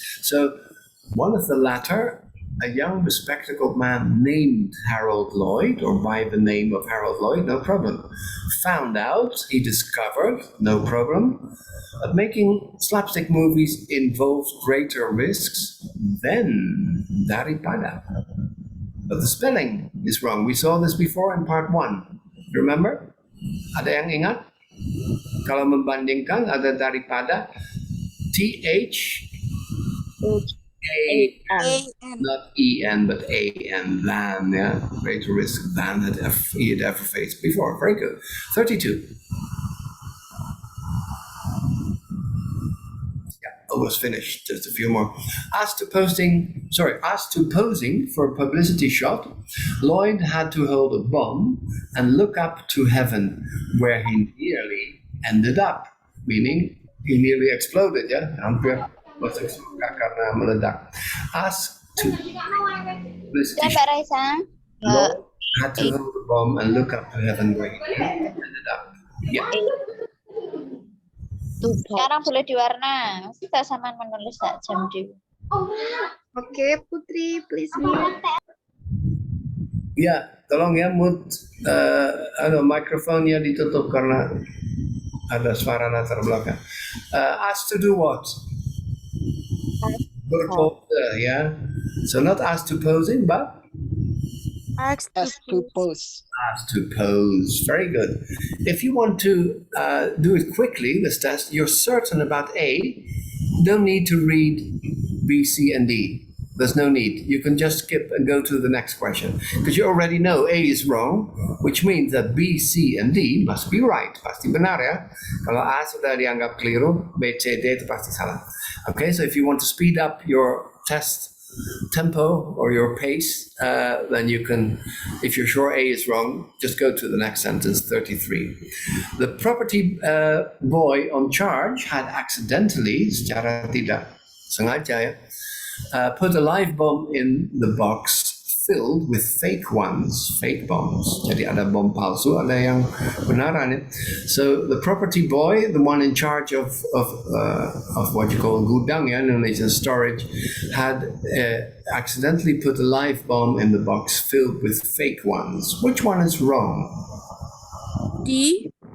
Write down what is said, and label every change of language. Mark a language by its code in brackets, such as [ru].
[en] So one of the latter, a young bespectacled man named Harold Lloyd, or by the name of Harold Lloyd, no problem, found out, he discovered, no problem, that making slapstick movies involves greater risks than daripada. but the spelling is wrong. We saw this before in part 1. [id] Remember? Ada yang ingat? Kalau membandingkan ada daripada TH [en] A-N. not EN but AN, than, yeah. Greater risk than he had ever faced before. Very good. 32. Almost finished, just a few more. As to posing for a publicity shot, Lloyd had to hold a bomb and look up to heaven, where he nearly ended up, meaning he nearly exploded, yeah? Hampir masuk surga karena meledak. As to publicity shot, Lloyd had to hold a bomb and look up to heaven, where he nearly ended up. Yeah. [id] Sekarang boleh diwarna. Kita sama menulis tak jam di. [en] Okay, Putri, please mute. [id] Ya, tolong ya mute mikrofonnya ditutup karena ada suara latar belakang. [en] Asked to do what? Berpose, ya. So not asked to posing, but As to pose. asked to pose. Very good. If you want to do it quickly, this test, you're certain about A, don't need to read B, C, and D. There's no need. You can just skip and go to the next question. Because you already know A is wrong, which means that B, C, and D must be right. [id] Pasti benar ya. Kalau A sudah dianggap keliru, B, C, D itu pasti salah. [en] Okay, so if you want to speed up your test tempo or your pace, then you can, if you're sure A is wrong, just go to the next sentence, 33. The property boy on charge had accidentally, secara tidak sengaja ya, put a live bomb in the box filled with fake bombs. [id] Jadi ada bom palsu, ada yang benaran. [en] So the property boy, the one in charge of what you call gudang, yeah, Indonesian storage, had accidentally put a live bomb in the box filled with fake ones. Which one is wrong? D.